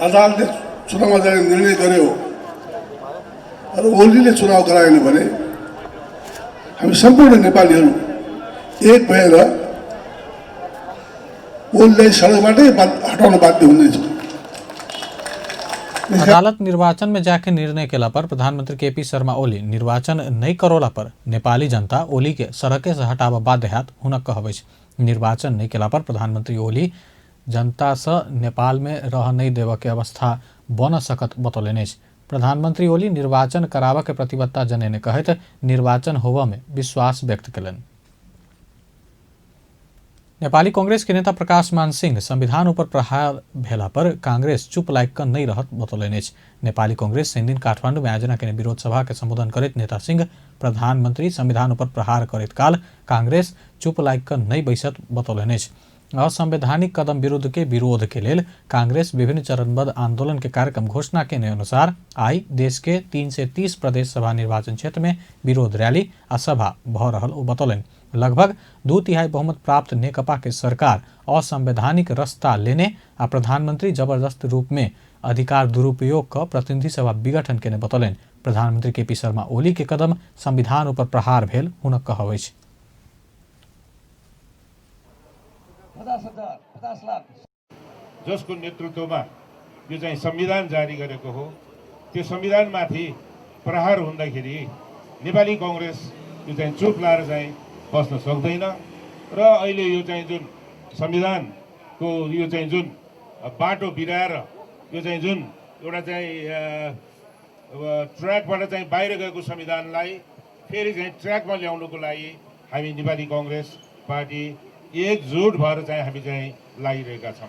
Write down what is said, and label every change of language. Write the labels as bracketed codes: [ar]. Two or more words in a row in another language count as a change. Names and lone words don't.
[ne] अदालतले चुनावमा जाने निर्णय गर्यो र ओलीले चुनाव गराएन भने हामी सम्पूर्ण नेपालीहरू एक भएर ओलीलाई सडकबाटै हटाउन बाध्य हुनेछौँ। [mai] अदालत निर्वाचन में जाके निर्णय केला पर प्रधानमंत्री केपी शर्मा ओली निर्वाचन नहीं करोला पर नेपाली जनता ओली के सड़के से हटाव बाध्य हैत हुनक कहबै। निर्वाचन नहीं केला पर प्रधानमंत्री ओली जनता से नेपाल में रह नहीं देव के अवस्था बन सकत बतौलेने। प्रधानमंत्री ओली निर्वाचन कराव के प्रतिबद्धता जनेने कहत निर्वाचन होव में विश्वास व्यक्त कलन। नेपाली कांग्रेस के नेता प्रकाश मान सिंह संविधान ऊपर प्रहार भेला पर कांग्रेस चुप लायक नहीं रहत बतौलेने। नेपाली कांग्रेस दिन काठमाडौँ में आयोजना के विरोध सभा के संबोधन करत नेता सिंह प्रधानमंत्री संविधान ऊपर प्रहार करत काल कांग्रेस चुप लायक नहीं बैसत बतौलेने। असंवैधानिक कदम विरुद्ध के विरोध के लेल कांग्रेस विभिन्न चरणबद्ध आंदोलन के कार्यक्रम घोषणा के अनुसार आई देश के 330 प्रदेश सभा निर्वाचन क्षेत्र में विरोध रैली आ सभा भ रहल बतौलन। लगभग 2/3 बहुमत प्राप्त नेकपा के सरकार असंवैधानिक रास्ता लेने आ प्रधानमंत्री जबरदस्त रूप में अधिकार दुरुपयोग का प्रतिनिधि सभा विघटन के बतौलन। प्रधानमंत्री केपी शर्मा ओली के कदम संविधान ऊपर प्रहार भेल हुनक कहबै। [ne] 50 लाख जसको नेतृत्वमा यो चाहिँ संविधान जारी गरेको हो, त्यो संविधानमाथि प्रहार हुँदाखेरि नेपाली कांग्रेस यो चाहिँ चुप लाएर चाहिँ बस्न सक्दैन र अहिले यो चाहिँ जुन संविधानको यो चाहिँ जुन बाटो बिराएर यो चाहिँ जुन एउटा चाहिँ ट्र्याकबाट चाहिँ बाहिर गएको संविधानलाई फेरि चाहिँ ट्र्याकमा ल्याउनको लागि हामी नेपाली कांग्रेस पार्टी एकजुट भएर चाहिँ हामी चाहिँ लागिरहेका छौँ।